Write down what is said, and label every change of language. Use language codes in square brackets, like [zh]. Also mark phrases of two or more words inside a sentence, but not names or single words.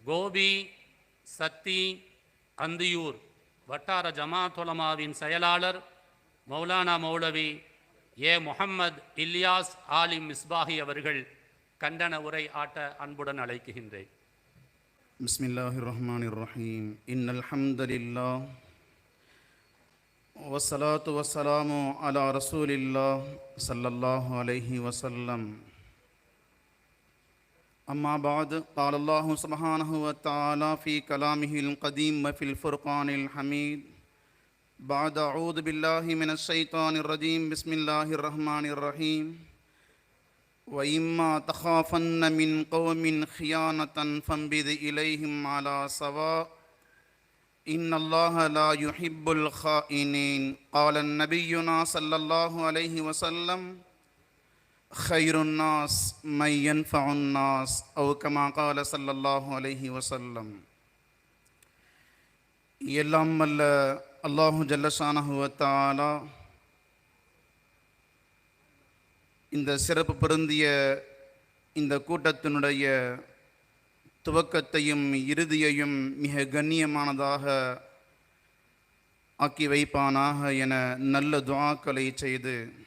[ta] கோபி, சத்தி, அந்தியூர் வட்டார ஜமாத் உலமாவின் செயலாளர் மௌலானா மௌலவி ஏ முஹம்மது இல்யாஸ் ஆலிம் மிஸ்பாஹி அவர்கள் கண்டன உரை ஆட்ட அன்புடன் அழைக்கின்றேன். [ar] بسم الله الرحمن الرحيم. إن الحمد لله والصلاة والسلام على رسول الله صلى الله عليه وسلم. أما بعد. قال الله سبحانه وتعالى في كلامه القديم وفي الفرقان الحميد بعد أعوذ بالله من الشيطان الرجيم بسم الله الرحمن الرحيم. وإما تخافن من قوم خيانة فانبذ إليهم على سواء إن الله لا يحب الخائنين. قال النبينا صلى الله عليه وسلم خير الناس من ينفع الناس أو كما قال صلى الله عليه وسلم. [ta] எல்லாம் வல்ல [ar] الله جل شأنه وتعالى [ta] இந்த சிறப்பு பொருந்திய இந்த கூட்டத்தினுடைய துவக்கத்தையும் இறுதியையும் மிக கண்ணியமானதாக ஆக்கி வைப்பானாக என நல்ல துஆக்களை செய்து